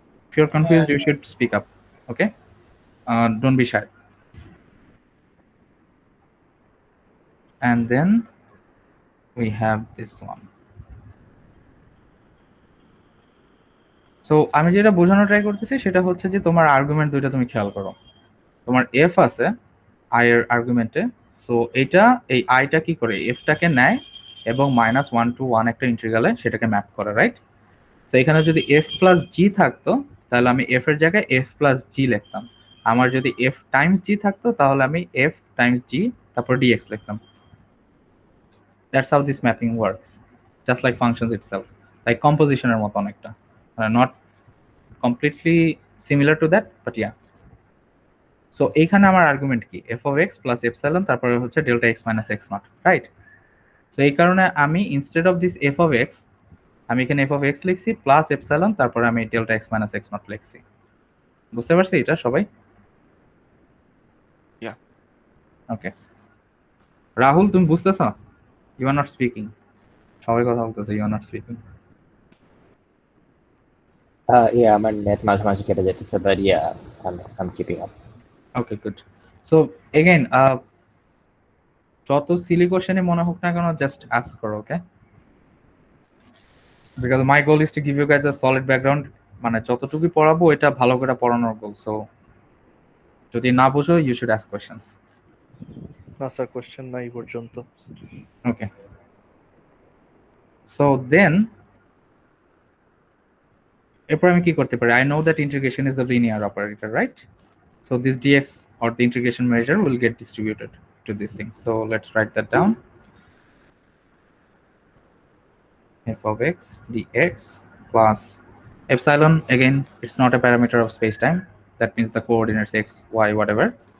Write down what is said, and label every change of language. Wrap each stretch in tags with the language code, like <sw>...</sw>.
<en>If you're confused, you should speak up, okay? Don't be shy. And then we have this one.</en> <bn>So আমি যেটা বোঝানো try করতেছি সেটা হচ্ছে যে তোমার আর্গুমেন্ট দুইটা তুমি খেয়াল করো। তোমার এফ আছে আই এর আর্গুমেন্টে, সো এইটা এই আইটা কি করে এফটাকে নেয় এবং -1 to 1 একটা ইন্টিগ্রালে সেটাকে ম্যাপ করে, রাইট? তো এখানে যদি এফ প্লাস জি থাকতো তাহলে আমি এফ এর জায়গায় এফ প্লাস জি লিখতাম। আমার যদি এফ টাইমস জি থাকতো তাহলে আমি এফ টাইমস জি তারপর ডিএক্স লিখতাম।</bn> <en>That's how this mapping works, just like functions itself, like composition</en> <bn>এর মতো অনেকটা,</bn> <en>not completely similar to that, but yeah. So</en> <bn>এইখানে আমার আর্গুমেন্ট কি</bn> <en>f of x plus epsilon</en> <bn>তারপরে হচ্ছে</bn> <en>delta x minus x naught, right? So এই কারণে আমি instead of this f of x আমি এখানে f of x লিখছি প্লাস epsilon তারপরে আমি delta x minus x naught লিখছি।</en> <bn>বুঝতে পারছি এটা সবাই?</bn> <en>Yeah. Okay. Rahul</en> <bn>তুমি বুঝতেছো?</bn> <en>You are not speaking.</en> <bn>সবাই কথা বলতেছে,</bn> <en>you are not speaking.</en> <bn>Yeah, আমার নেট মাঝে মাঝে কেটে যেতেছে,</bn> <en>but yeah, I'm keeping up. Okay, good.</en> <bn>So again, যত সিলি কোশ্চেনই মনে হোক না কেন জাস্ট আস্ক করো, ওকে?</bn> <en>because my goal is to give you guys a solid background,</en> <bn>মানে যতটুকু পড়াবো এটা ভালো করে পড়ানোর গোল।</bn> <en>so</en> <bn>যদি না বুঝো</bn> <en>You should ask questions.</en> <bn>না স্যার, কোশ্চেন নাই পর্যন্ত।</bn> <en>okay, so then</en> <bn>এরপর আমি কি করতে পারি?</bn> <en>I know that integration is a linear operator, right? So this dx or the integration measure will get distributed to this thing. So let's write that down. F of x dx plus epsilon, again it's not a parameter of space-time, that means the coordinates x, y, whatever.</en>